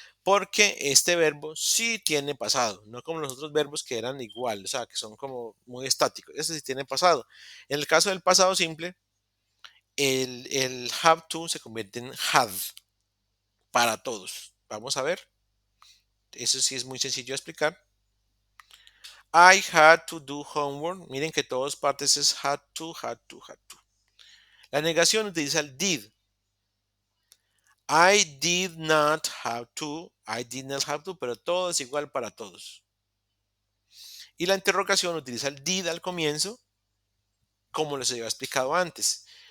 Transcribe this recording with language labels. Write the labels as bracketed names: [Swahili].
[Spanish] Porque este verbo sí tiene pasado, no como los otros verbos que eran igual, o sea, que son como muy estáticos. Este sí tiene pasado. En el caso del pasado simple, el have to se convierte en had para todos. Vamos a ver. Eso sí es muy sencillo de explicar. [English] I had to do homework. [Spanish] Miren que todas partes es had to, had to, had to. La negación utiliza el did. [English] I did not have to. I did not have to, [Spanish] pero todo es igual para todos. Y la interrogación utiliza el did al comienzo, como les había explicado antes.